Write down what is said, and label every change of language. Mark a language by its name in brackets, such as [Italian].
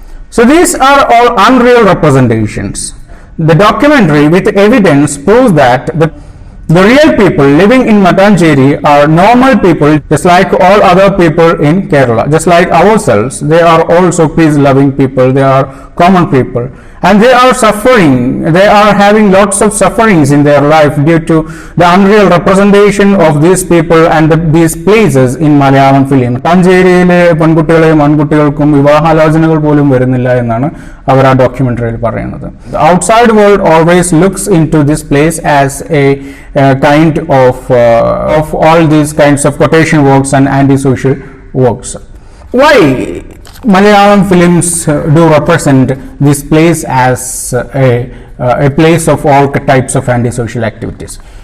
[English] So these are all unreal representations. The documentary with evidence proves that the real people living in Matanjeri are normal people, just like all other people in Kerala, just like ourselves. They are also peace-loving people, they are common people, and they are suffering, they are having lots of sufferings in their life due to the unreal representation of these people and these places in Malayalam film. [Malayalam] Matanjeriയിലെ പെൺകുട്ടികളെയും ആൺകുട്ടികൾക്കും വിവാഹാലോചനകൾ പോലും വരുന്നില്ല എന്നാണ് അവർ ആ ഡോക്യുമെന്ററിയിൽ പറയുന്നത്. [English] The outside world always looks into this place as a kind of all these kinds of quotation works and antisocial works. Why Malayalam films do represent this place as a place of all types of antisocial activities.